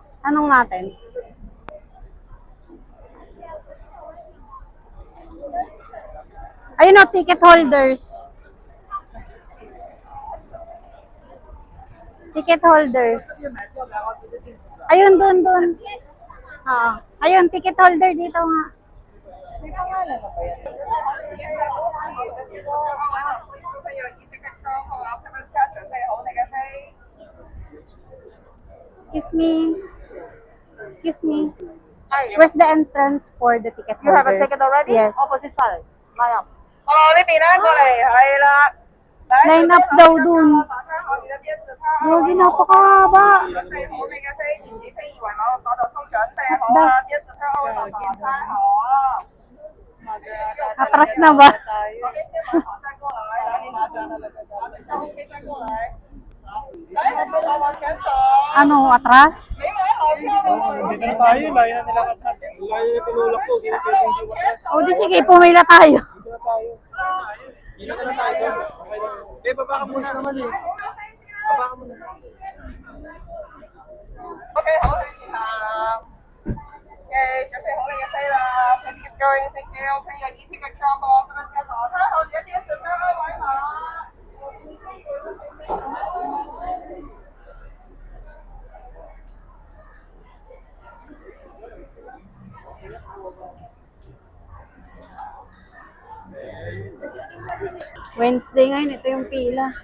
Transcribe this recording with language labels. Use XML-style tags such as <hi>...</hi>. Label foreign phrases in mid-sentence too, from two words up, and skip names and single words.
<tl>Anong natin? Ayun o,</tl> <en>ticket holders. Ticket holders.</en> <tl>Ayun, dun. Ayun,</tl> <en>ticket holder</en> <tl>dito nga.</tl> <en>Excuse me. Excuse me. Where's the entrance for the ticket holders? You have a ticket already? Yes. Opposite side. Line up. Line up</en> <tl>daw dun. Gagi, napakahaba. Atras na ba? Ano, atras? Dito na tayo, layo na nilakad natin. Layo na tinulak ko, hindi na pwede hindi watras. O di sige, pumila tayo. Dito na tayo. Dito na tayo. Okay lang. Eh, baba ka muna naman eh. Baba ka muna.</tl> <en>Okay, okay. Okay,</en> <yue>準備好你嘅飛啦。</yue> <en>Please keep going, thank you.</en> <yue>可以有意識嘅 travel，咁樣嘅坐車後一啲順便位下。</yue> <tl>Wednesday ngayon, ito yung pila.</tl>